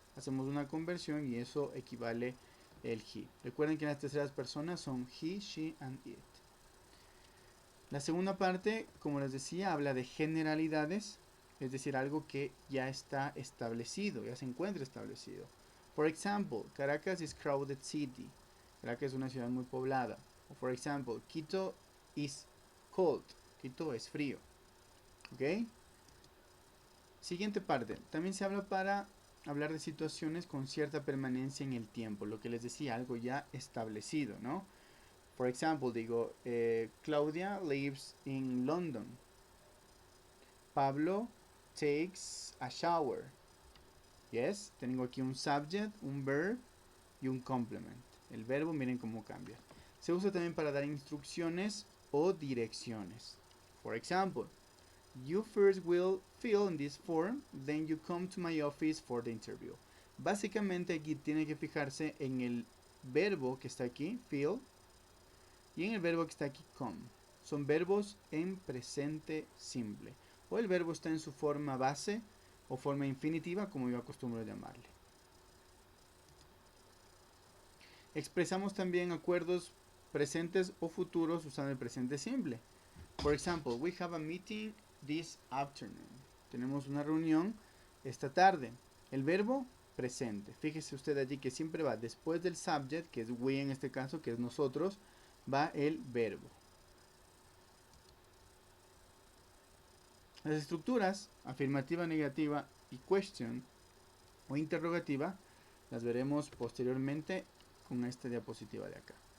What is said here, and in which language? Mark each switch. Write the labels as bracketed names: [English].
[Spanish] Hacemos una conversión y eso equivale el he. Recuerden que las terceras personas son he, she and it. La segunda parte, como les decía, habla de generalidades, es decir, algo que ya está establecido, ya se encuentra establecido. [English] For example, Caracas is crowded city. [Spanish] Caracas es una ciudad muy poblada. [English] O for example, Quito is cold. [Spanish] Quito es frío. ¿Ok? Siguiente parte. También se habla para hablar de situaciones con cierta permanencia en el tiempo. Lo que les decía, algo ya establecido, ¿no? [English] For example, digo, Claudia lives in London. Pablo takes a shower. Yes, [Spanish] tengo aquí un [English] subject, un verb y un complement. [Spanish] El verbo, miren cómo cambia. Se usa también para dar instrucciones o direcciones. [English] For example, you first will fill in this form, then you come to my office for the interview. [Spanish] Básicamente aquí tiene que fijarse en el verbo que está aquí, fill, y en el verbo que está aquí, come. Son verbos en presente simple. O el verbo está en su forma base o forma infinitiva, como yo acostumbro llamarle. Expresamos también acuerdos presentes o futuros usando el presente simple. [English] For example, we have a meeting this afternoon. [Spanish] Tenemos una reunión esta tarde. El verbo presente. Fíjese usted allí que siempre va después del subject, que es we en este caso, que es nosotros, va el verbo. Las estructuras afirmativa, negativa y question o interrogativa las veremos posteriormente con esta diapositiva de acá.